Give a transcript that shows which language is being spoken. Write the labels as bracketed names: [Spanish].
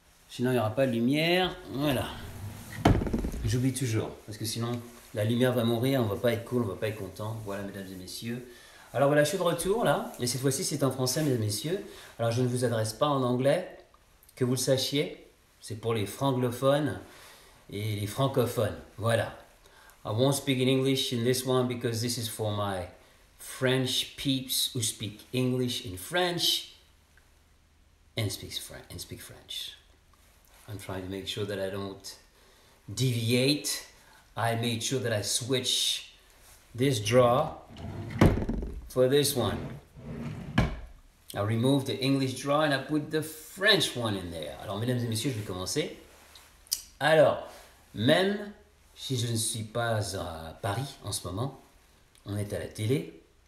[French] Sinon il n'y aura pas de lumière. Voilà. J'oublie toujours, parce que sinon la lumière va mourir, on va pas être cool, on va pas être content. Voilà, mesdames et messieurs. Alors voilà, je suis de retour là, et cette fois-ci c'est en français, mesdames et messieurs. Alors je ne vous adresse pas en anglais, que vous le sachiez, c'est pour les franglophones et les francophones. Voilà. [English] I won't speak in English in this one because this is for my French peeps who speak English in French and speak French. I'm trying to make sure that I don't deviate. I made sure that I switch this draw for this one. I removed the English draw and I put the French one in there. [French] Alors, mesdames et messieurs, je vais commencer. Alors, même si je ne suis pas à Paris en ce moment, on est à la télé.